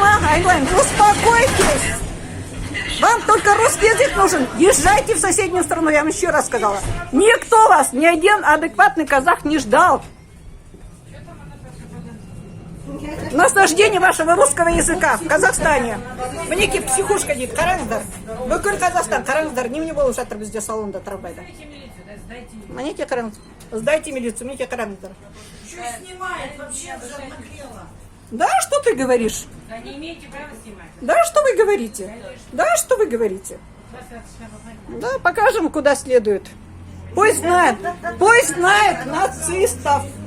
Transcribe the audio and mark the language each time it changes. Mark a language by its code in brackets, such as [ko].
[ru] Айналайн, успокойтесь. Вам только русский язык нужен. Езжайте в соседнюю страну, я вам еще раз сказала. Никто вас, ни один адекватный казах не ждал. Наслаждение вашего русского языка в Казахстане. [kk] Мінеке психушка дейді, қараңыздар. Бүкіл Казахстан, қараңыздар, немене болып жатыр бізде салонда трамвайда. Мінеке қараңыз. [ru] Сдайте милицию, мне характер. Что снимает вообще? Нагрела. Да, что ты говоришь? Да не имеете права снимать. Да, что вы говорите? Да, что вы говорите? Да, покажем, куда следует. Пусть знает нацистов.